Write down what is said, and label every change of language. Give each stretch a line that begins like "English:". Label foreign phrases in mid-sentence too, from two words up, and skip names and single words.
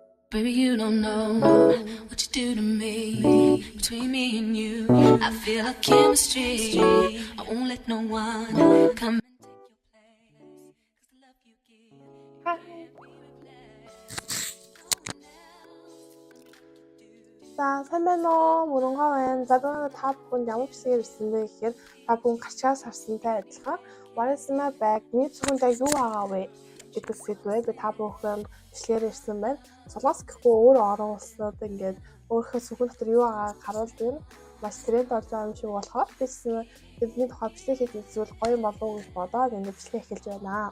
English: Baby, you don't know what you do to me. Between me and you, I feel a chemistry. I won't let no one come and take your place. 'Cause the love you give can't be replaced. No one else can do like you do.
Mongolian: За сайн байна уу? Мөрөнгөө байна. За та бүхэн ямар бичгээр ирсэн бэ гэхээр та бүхэн гачгаас харсантай адилхан Варисма байг миний зөвхөндөө юу байгаа вэ гэдэг сэдвээр би та бүхэнд бичлэгээр ирсэн байна. Солонгос гэхгүй өөр орон улсууд ингээд өөрийнхөө зөвхөн дотор юу байгааг харуулдаг нь маш тренд болж байгаа юм шиг болохоор бидний тухай бичлэг хийх зүйл гоё болов уу гэж бодоод ингээд бичлэг эхэлж байна.